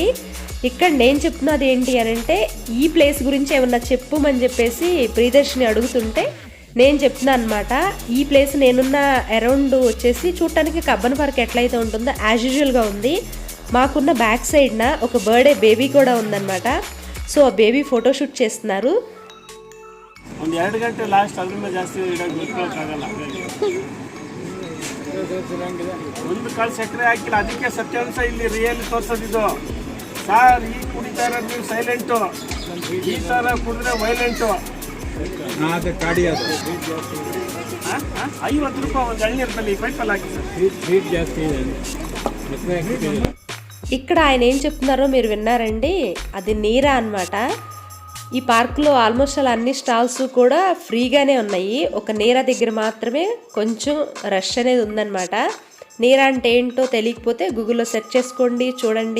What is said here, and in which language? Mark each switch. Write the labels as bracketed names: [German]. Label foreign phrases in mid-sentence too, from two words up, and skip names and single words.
[Telugu] ఇక్కడ నేను చెప్తున్నది ఏంటి అని అంటే ఈ ప్లేస్ గురించి ఏమన్నా చెప్పుమని చెప్పేసి ప్రియదర్శిని అడుగుతుంటే నేను చెప్తున్నాను అనమాట. ఈ ప్లేస్ నేనున్న అరౌండ్ వచ్చేసి చూడటానికి కబ్బన్ పార్క్ ఎట్లయితే ఉంటుందో [English] as usual [Telugu] ఉంది. మాకున్న [English] back side [Telugu] ఒక [English] birthday baby [Telugu] కూడా ఉందన్నమాట. సో ఆ [English] baby photoshoot [Telugu] చేస్తున్నారు. [Kannada] ಒಂದು 2 ಗಂಟೆ ಲಾಸ್ಟ್ ಅದರಿಂದ ಜಾಸ್ತಿ ಇಡೋಕ್ಕಾಗಲ್ಲ. ಒಂದು ಕಾಳು ಸಕ್ಕರೆ ಹಾಕಿಲ್ಲ, ಅದಕ್ಕೆ ಸತ್ಯಾಂಶ ಇಲ್ಲಿ ರಿಯಲ್ ತೋರಿಸೋದಿದ್ದು. ಸಾರ್ ಈ ಕುಡಿತಾ ಇರೋದು ನೀವು ಸೈಲೆಂಟು, ಈ ಥರ ಕುಡಿದ್ರೆ ವೈಲೆಂಟು. ಅದು ಕಾಡಿ ಅದು 50 ರೂಪಾಯಿ ಒಂದು ಎಳ್ನೀರಲ್ಲಿ ಪೈಪಲ್ಲಿ ಹಾಕಿ ಸರ್. ಸ್ವೀಟ್ ಜಾಸ್ತಿ ಇದೆ. [Telugu] ఇక్కడ ఆయన ఏం చెప్తున్నారో మీరు విన్నారండి, అది నీరా అన్నమాట. ఈ పార్కులో ఆల్మోస్ట్ అలా అన్ని స్టాల్స్ కూడా ఫ్రీగానే ఉన్నాయి. ఒక నీరా దగ్గర మాత్రమే కొంచెం రష్ అనేది ఉందన్నమాట. నీరా అంటే ఏంటో తెలియకపోతే గూగుల్లో సెర్చ్ చేసుకోండి, చూడండి.